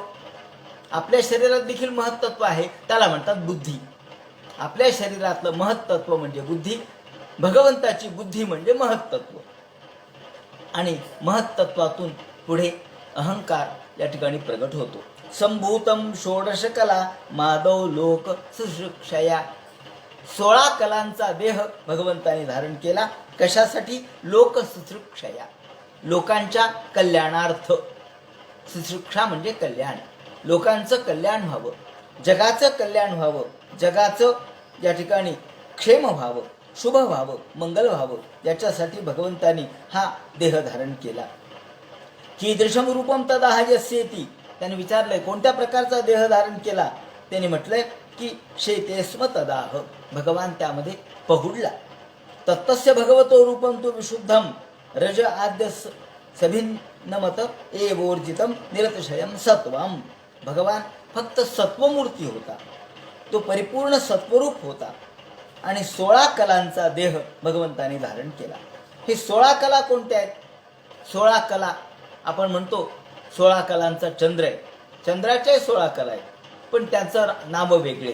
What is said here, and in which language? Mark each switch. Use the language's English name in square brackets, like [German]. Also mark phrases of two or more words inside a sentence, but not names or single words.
[Marathi] आपल्या शरीरात देखील महत्त्व आहे, त्याला म्हणतात बुद्धी. आपल्या शरीरातलं महत्त्व म्हणजे बुद्धी, भगवंताची बुद्धी म्हणजे महत्त्व. आणि महत्त्वातून पुढे अहंकार या ठिकाणी प्रगट होतो. [Sanskrit] संभूतम षोडश कला माधव लोक सुशिक्षया. [Marathi] 16 कलांचा देह भगवंताने धारण केला. कशासाठी? [Sanskrit] लोक सुशिक्षया, [Marathi] लोकांच्या कल्याणार्थ. सुशिक्षा म्हणजे कल्याण. लोकांचं कल्याण व्हावं, जगाचं कल्याण व्हावं, जगाचं या ठिकाणी क्षेम व्हावं, शुभ व्हावं, मंगल व्हावं, याच्यासाठी भगवंतानी हा देह धारण केला. [Sanskrit] कीदृशम रूपम तदा यस्येती, [Marathi] त्याने विचारलंय कोणत्या प्रकारचा देह धारण केला. त्याने म्हटलंय की [Sanskrit] शेते स्म तदाह, [Marathi] भगवान त्यामध्ये पहुडला. [Sanskrit] तत्तस्य भगवतो रूपम तु विशुद्धम रज आद्य सभिन्नमत एवोर्जितम निरतिशयम सत्वम. [Marathi] भगवान फक्त सत्वमूर्ती होता, तो परिपूर्ण सत्वरूप होता आणि 16 कलांचा देह भगवंताने धारण केला. हे 16 कला कोणत्या आहेत? 16 कला आपण म्हणतो 16 कलांचा चंद्र आहे, चंद्राच्याही 16 कला आहेत, पण त्याचं नाव वेगळे.